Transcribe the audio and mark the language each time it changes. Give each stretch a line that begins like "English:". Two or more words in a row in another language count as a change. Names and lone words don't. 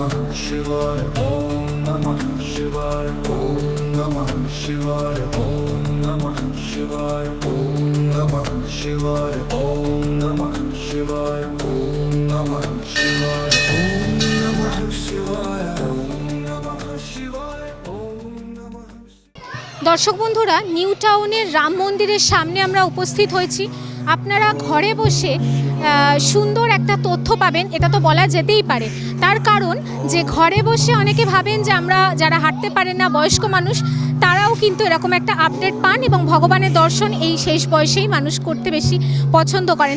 Sanskrit: शिवाय ओम नमः शिवाय ओम नमः शिवाय ओम नमः शिवाय ओम नमः शिवाय ओम नमः शिवाय ओम नमः शिवाय ओम नमः शिवाय ओम नमः शिवाय ओम नमः।
Bangla: দর্শক বন্ধুরা, নিউ টাউনের রাম মন্দিরের সামনে আমরা উপস্থিত হয়েছি। আপনারা ঘরে বসে সুন্দর একটা তথ্য পাবেন, এটা তো বলা যেতেই পারে। তার কারণ যে ঘরে বসে অনেকে ভাবেন যে আমরা যারা হাঁটতে পারেন না, বয়স্ক মানুষ, তারাও কিন্তু এরকম একটা আপডেট পান এবং ভগবানের দর্শন এই শেষ বয়সেই মানুষ করতে বেশি পছন্দ করেন।